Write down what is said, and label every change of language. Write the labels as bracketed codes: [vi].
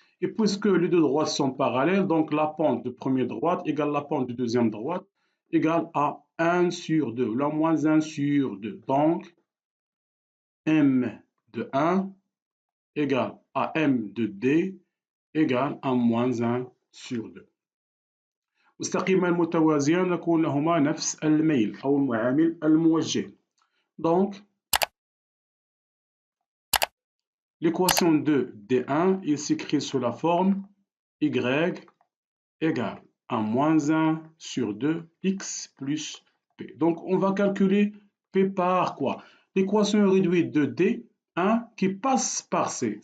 [fr] Et puisque les deux droites sont parallèles, donc la pente de première droite égale la pente de deuxième droite égale à 1 sur 2, la moins 1 sur 2. Donc, m de 1 égale à m de d égale à moins 1 sur 2. [ar] مستقيمان متوازيان يكون لهما نفس الميل أو المعامل الموجه. [fr] Donc, l'équation de D1, il s'écrit sous la forme y égale à moins 1 sur 2 x plus p. Donc, on va calculer p par quoi? L'équation réduite de D1 qui passe par C.